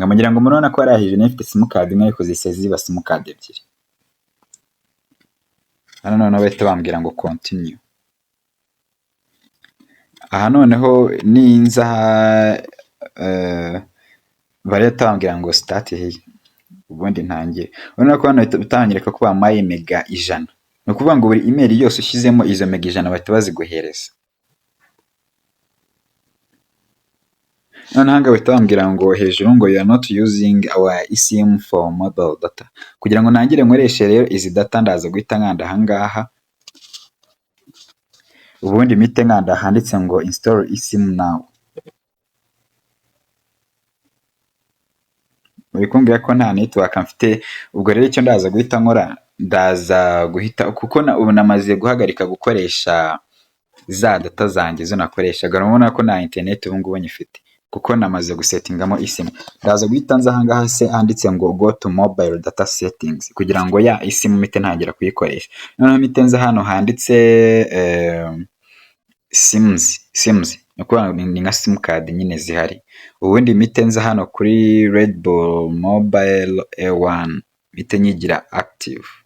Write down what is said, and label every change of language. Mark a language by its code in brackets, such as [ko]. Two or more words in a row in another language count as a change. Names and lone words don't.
[rw] Mugira ngo murabona ko hari ifite simukadi imwe ariko zise ziba simukadi ebyiri. Hano noneho bahita bambwira ngo continue. Aha noneho ninza barahita bambwira ngo [en] start here, [rw] ubundi ntangire. Urabona ko hano bitanyereka ko bampaye mega 100. Ni ukuvuga ngo buri email yose ushyizemo izo mega 100 bahita baziguhereza. Noneho aha bahita bambwira ngo hejuru ngo [en] you are not using our eSIM for mobile data. [rw] Kugira ngo ntangire nkoreshe rero izi data ndaza guhita nkanda aha ngaha. Ubundi mite nkanda handitse ngo [en] install eSIM now. [rw] Uri kumbwira ko nta network mfite, ubwo rero icyo ndaza guhita nkora, ndaza guhita kuko ubu namaze guhagarika gukoresha za data zanjye zo nakoreshaga. Urabona ko nta internet ubu ngubu nyifite kuko namaze gusetingamo eSIM. Ndaza guhita nza aha ngaha se handitse ngo [en] go to mobile data settings [rw] kugira ngo ya eSIM mite ntangira kuyikoresha. Noneho mite nza hano handitse sims ni nka simukadi nyine zihari. Ubundi mite nza hano kuri Red Bull Mobile A1 mite nyigira active.